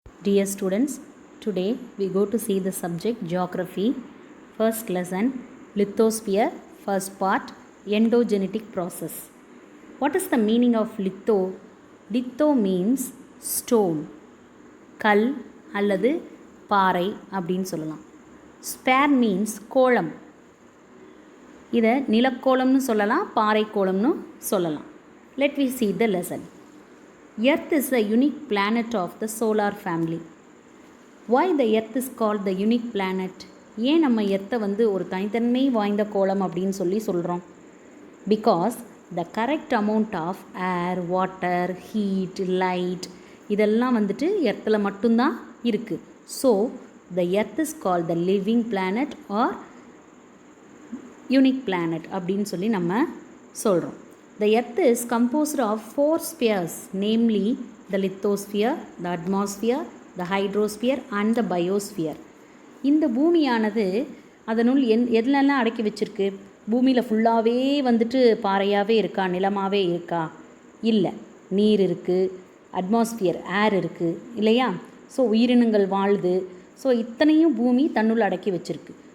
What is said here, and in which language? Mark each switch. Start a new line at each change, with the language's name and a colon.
English: Dear students, today we go to see the subject Geography, first lesson, Lithosphere, first part, Endogenetic process. What is the meaning of litho? Litho means stone,
Tamil: கல் அல்லது பாறை அப்படின்னு சொல்லலாம். Spare means கோளம். இதை நிலக்கோளம்னு சொல்லலாம், பாறை கோளம்னு சொல்லலாம்.
English: Let we see the lesson. Earth is a unique planet of the solar family. Why the Earth is called the unique planet?
Tamil: ஏன் நம்ம எர்த்தை ஒரு தனித்தன்மை வாய்ந்த கோளம் அப்படின்னு சொல்கிறோம்?
English: Because the correct amount of air, water, heat, light
Tamil: இதெல்லாம் எர்த்தில் மட்டும்தான் இருக்குது.
English: So the Earth is called the living planet or unique planet
Tamil: அப்படின்னு சொல்லி நம்ம சொல்கிறோம்.
English: The Earth is composed of 4 spheres, namely the lithosphere, the atmosphere, the hydrosphere and the biosphere.
Tamil: இந்த பூமியானது அதனுள் எதுலெல்லாம் அடக்கி வச்சிருக்கு? பூமியில் ஃபுல்லாகவே பாறையாகவே இருக்கா, நிலமாகவே இருக்கா? இல்லை, நீர் இருக்குது, அட்மாஸ்பியர் ஏர் இருக்குது இல்லையா? ஸோ உயிரினங்கள் வாழுது. ஸோ இத்தனையும் பூமி தன்னுள் அடக்கி வச்சிருக்கு.